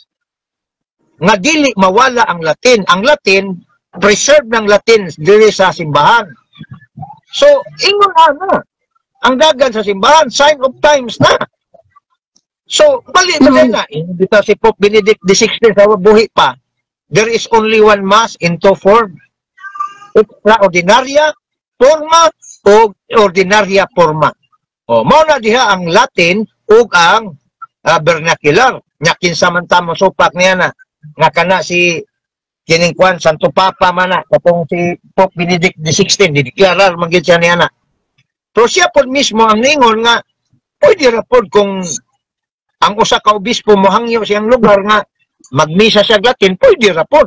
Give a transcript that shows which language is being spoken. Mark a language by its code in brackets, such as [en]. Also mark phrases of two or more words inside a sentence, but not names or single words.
[ceb] Nga dili mawala ang Latin. Ang Latin, preserve ng Latin dili sa simbahan. So, ingon na. Ang dagan sa simbahan, [en] sign of times [ceb] na. So, balik na. Dito si Pope Benedict XVI sa buhi pa. [en] There is only one mass in two form. [la] Extraordinaria forma o ordinaria forma. [ceb] O, mao na diha ang Latin ug ang vernacular. Nya kinsa man ta mo supak niya na nga kana si kining kwan Santo Papa man na katong si Pope Benedict XVI dideklarar man gyud siya niya na. So siya po mismo ang ningon nga pwede ra pod kung ang usa ka obispo mohangyo siyang lugar nga magmisa sa Latin, pwede ra pod.